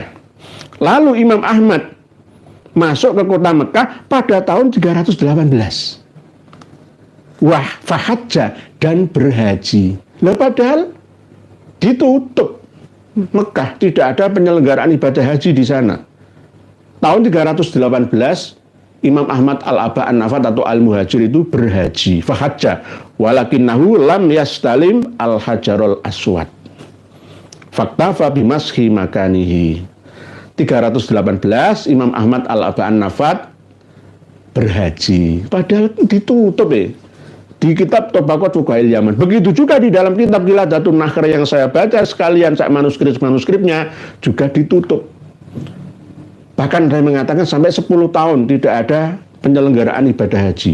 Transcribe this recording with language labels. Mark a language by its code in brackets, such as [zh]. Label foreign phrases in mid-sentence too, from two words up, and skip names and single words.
[id] Lalu Imam Ahmad masuk ke kota Mekah pada tahun 318. Wah, fahajja dan berhaji. Lah padahal ditutup Mekah, tidak ada penyelenggaraan ibadah haji di sana. Tahun 318 Imam Ahmad Al-Aba An-Nafat atau Al-Muhajir itu berhaji, fahajja, [ar] ولكنه لم يستلم الحجر الأسود. فاكتفى بمسح مكانه. [id] 318 Imam Ahmad Al-Aba An-Nafat berhaji, padahal ditutup di kitab Tabaqat Fuqaha'il Yaman. Begitu juga di dalam kitab Qiladatun Nakhr yang saya baca sekalian manuskrip-manuskripnya juga ditutup. Bahkan saya mengatakan sampai 10 tahun tidak ada penyelenggaraan ibadah haji.